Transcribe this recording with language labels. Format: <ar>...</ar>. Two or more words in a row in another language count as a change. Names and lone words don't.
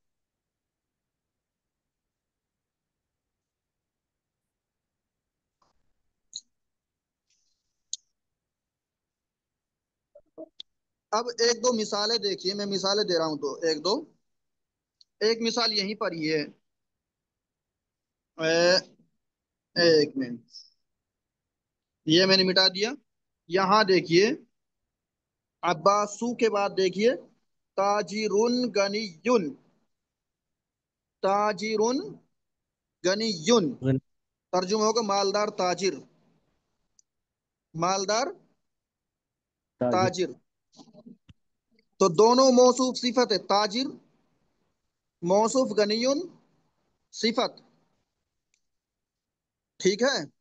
<ur>اب ایک دو مثالیں دیکھیے، میں مثالیں دے رہا ہوں تو ایک دو. ایک مثال یہیں پر ہی ہے. ایک منٹ، یہ میں نے مٹا دیا. یہاں دیکھیے، عباسو کے بعد دیکھیے</ur> <ar>تاجرن گنیون. تاجرن گنیون</ar> <ur>ترجمہ ہوگا مالدار تاجر. مالدار تاجر. تاجر. تو دونوں موصوف صفت ہے. تاجر موصوف، غنیون صفت. ٹھیک ہے.</ur>